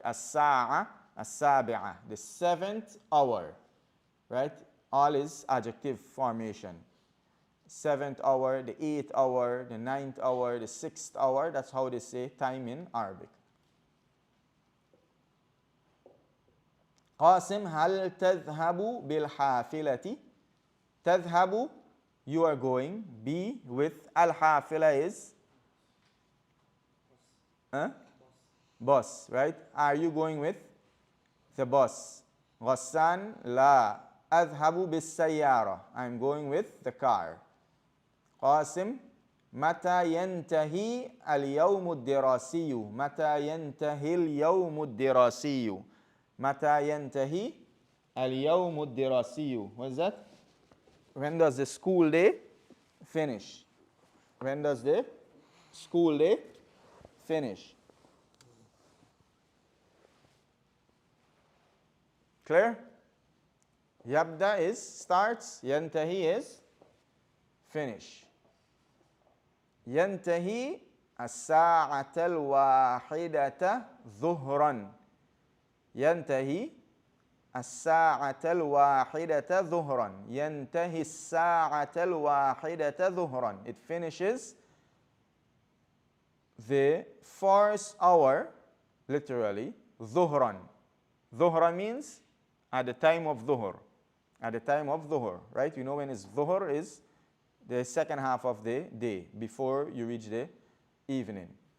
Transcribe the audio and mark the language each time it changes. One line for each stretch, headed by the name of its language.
Arabic: الساعة السابعة,
English: the 7th hour, right? All is adjective formation. 7th hour, the 8th hour, the 9th hour, the 6th hour. That's how they say time in Arabic.
Arabic: قاسم هل تذهب بالحافلة؟ تذهب,
English: you are going. Be with الحافلة is bus, right? Are you going with the bus?
Arabic: غسان لا أذهب بالسيارة.
English: I'm going with the car.
Arabic: قاسم متى ينتهي اليوم الدراسي؟ متى ينتهي اليوم الدراسي؟ متى ينتهي اليوم الدراسي?
English: What is that? When does the school day finish? When does the school day finish? Clear? يبدأ is starts, ينتهي is finish.
Arabic: ينتهي الساعة الواحدة ظهرا. ينتهي الساعة الواحدة ظهرا. ينتهي الساعة الواحدة ظهرا.
English: It finishes the first hour, literally, ظهرا. ظهرا means at the time of dhuhr. At the time of dhuhr, right? You know when it's dhuhr is the second half of the day before you reach the evening.